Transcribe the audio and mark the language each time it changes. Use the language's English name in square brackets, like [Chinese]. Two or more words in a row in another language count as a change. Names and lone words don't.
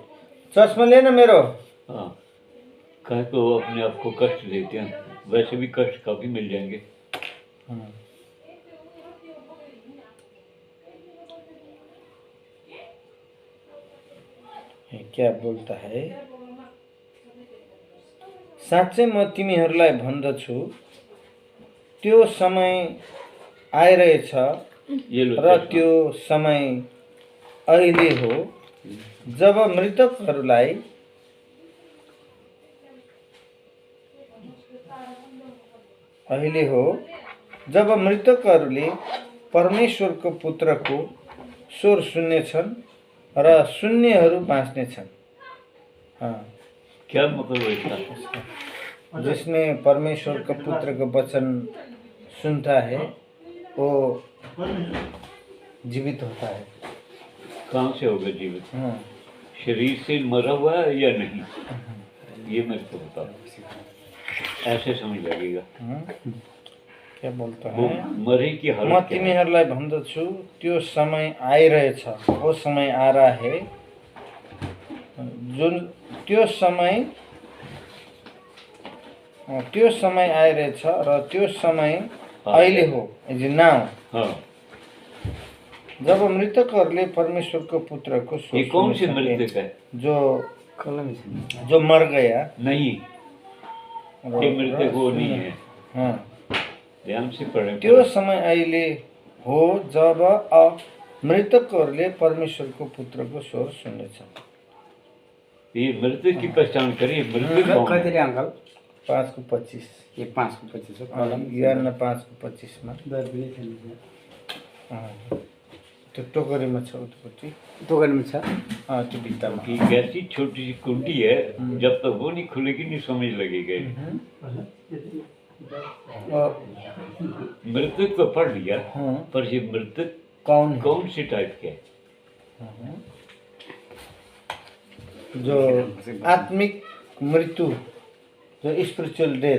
[Hindi] चश्मा लेना मेरो। हाँ, कहे तो अपने आप को कष्ट देते हैं, वैसे भी कष्ट काफी मिल जाएंगे। क्या बोलता है? [Nepali] साँच्चै म तिमीहरूलाई भन्दछु त्यो समय आइरहेछ र त्यो समय अहिले हो जब मृतकहरूलाई परमेश्वरको पुत्रको स्वर सुन्नेछन् र शून्यहरू बाँच्नेछन्। [Hindi] क्या मतलब है इसका? जिसने परमेश्वर का पुत्र का वचन सुनता है वो जीवित होता है। कहाँ से होगा जीवित? शरीर से मरा हुआ है या नहीं, ये मेरे को बताओ, ऐसे समझ लगेगा। क्या बोलता है? मरे की हालत [Nepali] म तिमीहरूलाई भन्दछु त्यो समय आइरहेछ, [Hindi] वो समय आ रहा है [Nepali] जुन त्यो समय आइरहेछ र त्यो समय अहिले हो, [English] is now. [Nepali] जब मृतकहरूले परमेश्वरको पुत्रको [Hindi] ये कौन से मृतक है? जो मर गया नहीं, ये मृतक वो नहीं है। ध्यान से पढ़ें। [Nepali] त्यो समय अहिले हो जब मृतकहरूले परमेश्वरको पुत्रको स्वर सुन्नेछन्। [Hindi] ये मृतक की पहचान करिए। मृतक कौन है? अंकल 5 को 25, ये 5 को 25 यूहन्ना 5 को 25 में [Nepali] त्यो टोकरीमा छ उतापट्टि टोकनमा छ। त्यो भित्तामा [Hindi] कि कैसी छोटी सी कुंडी है, जब तक वो नहीं खुलेगी नहीं समझ लगेगा। मृतक तो पढ़ लिया, पर ये मृतक कौन है? कौन से टाइप के है? जो आत्मिक मृत्यु, जो [English] spiritual death.